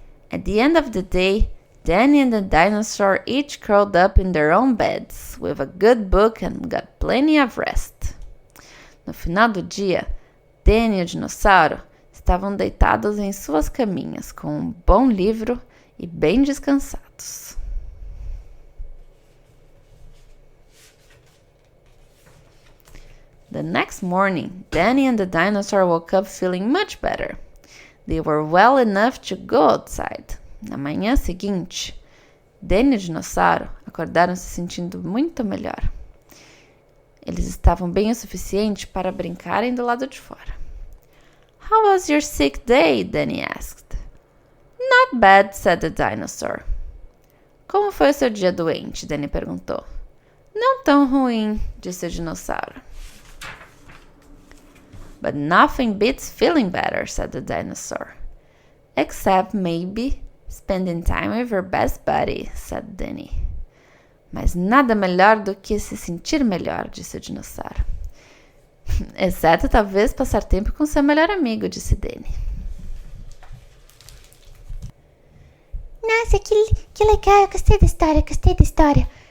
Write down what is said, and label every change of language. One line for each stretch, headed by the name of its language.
English: At the end of the day, Danny and the dinosaur each curled up in their own beds, with a good book and got plenty of rest.
Portuguese: No final do dia, Danny e o dinossauro estavam deitados em suas caminhas, com um bom livro e bem descansados.
English: The next morning, Danny and the dinosaur woke up feeling much better. They were well enough to go outside.
Portuguese: Na manhã seguinte, Danny e o dinossauro acordaram se sentindo muito melhor. Eles estavam bem o suficiente para brincarem do lado de fora.
English: How was your sick day? Danny asked. Not bad, said the dinosaur.
Portuguese: Como foi o seu dia doente? Danny perguntou. Não tão ruim, disse o dinossauro.
English: But nothing beats feeling better, said the dinosaur. Except maybe spending time with your best buddy, said Danny.
Portuguese: Mas nada melhor do que se sentir melhor, disse o dinossauro. Exceto talvez passar tempo com seu melhor amigo, disse Danny. Nossa, que legal, eu gostei da história.